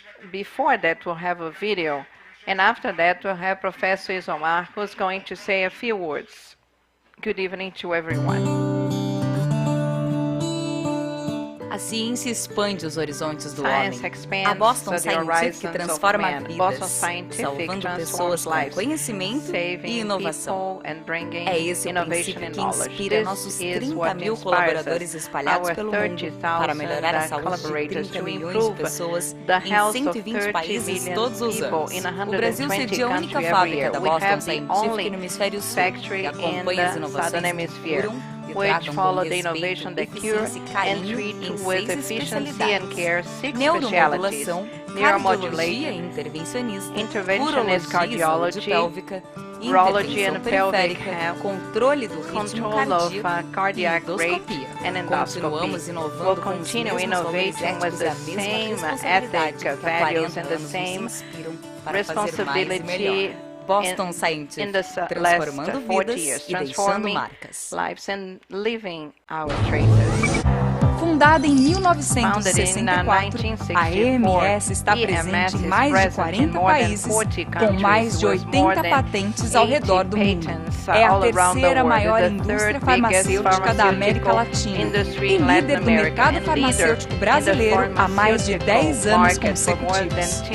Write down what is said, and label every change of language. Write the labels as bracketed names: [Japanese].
[English] Before that, we'll have a video, and after that, we'll have Professor Isomar, who's going to say a few words. Good evening to everyone. [Portuguese] A ciência expande os horizontes do homem. A Boston Scientific transforma vidas, salvando pessoas com conhecimento e inovação. É esse o princípio que inspira nossos 30 mil colaboradores espalhados pelo mundo para melhorar a saúde de 30 milhões de pessoas em 120 países todos os anos. O Brasil cedia a única fábrica da Boston Scientific no hemisfério sul e acompanha as inovações que curam, [English] which follow the innovation that cure and treat with efficiency and care 6 specialties: neuromodulation, interventionist cardiology, urology and pelvic health, [Portuguese] controle do [English] control of cardiac rate, and endoscopy. We'll continue innovating with the same ethic values and the same responsibility [Portuguese] Boston Scientific, transformando vidas e deixando marcas. [English] Lives and living our traces. [Portuguese] Fundada em 1964, a EMS está presente em mais de 40 países, com mais de 80 patentes ao redor do mundo. É a terceira maior indústria farmacêutica da América Latina e líder do mercado farmacêutico brasileiro há mais de 10 anos consecutivos.